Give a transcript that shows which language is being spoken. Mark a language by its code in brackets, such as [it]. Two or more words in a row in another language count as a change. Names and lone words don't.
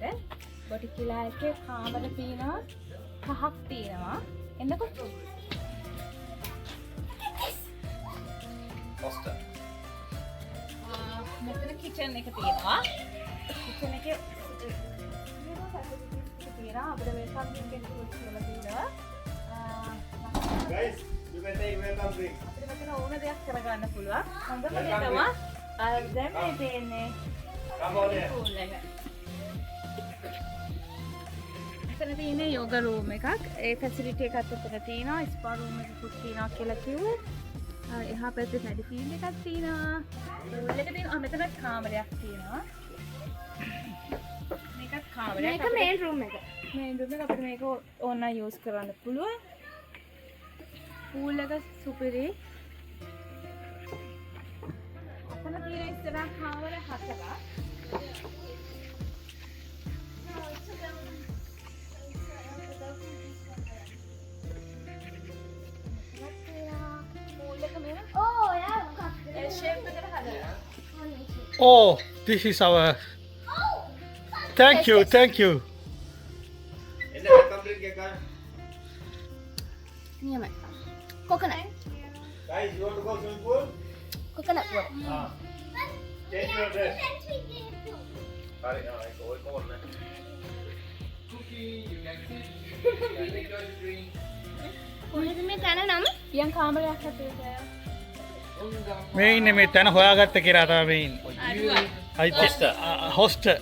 [en] boutique villa [si] එකේ කාමර තියෙනවා 5ක් තියෙනවා. එන්නකෝ. හොස්ටල්. මෙතන කිචන් එක තියෙනවා. කිචන් එකේ තියෙනවා අපිට [en] welcome drink [si] එකක් කියලා තියෙනවා. [en] Guys, you can take welcome drink. [si] අපිට මෙතන ඕන දෙයක් කරගන්න පුළුවන්. හොඳම දේ තමයි දැන් මේ තියෙන්නේ [en] Come on here. [si] pool එක. එතන තියෙන්නේ [en] yoga room [si] එකක්. ඒ ෆැසිලිටි එකත් එතන තියෙනවා. [en] spa room [si] එකකුත් තියෙනවා කියලා කිව්වේ. එහා පැත්තේ [en] paddy field [si] එකක් තියෙනවා. රූල් එක තියෙනවා. මෙතන කාමරයක් තියෙනවා. මේකත් කාමරයක්. මේක [en] main room [si] එක. [en] main room [si] එක අපිට මේක ඕන යූස් කරන්න පුළුවන්. පූල් එක සුපිරි. එතන තියෙන ඉස්සරහ කාමර 4ක්. [en] Oh, this is our. Thank you, thank you. [si] එන්න [en] welcome drink [si] එක. නියමයි. කොකනට්. [en] Guys, you want to go swimming pool? [si] කොකනට් වල. [en] Change your dress. [si] හරි, ඒක ඔය කොහොමද? කොහෙද මේ තැන නම? යන් කාමරයක් හැටියට. මේ ඉන්නේ මේ තැන හොයාගත්ත කියලා තමයි මේ ඉන්නේ. හොස්ටල්.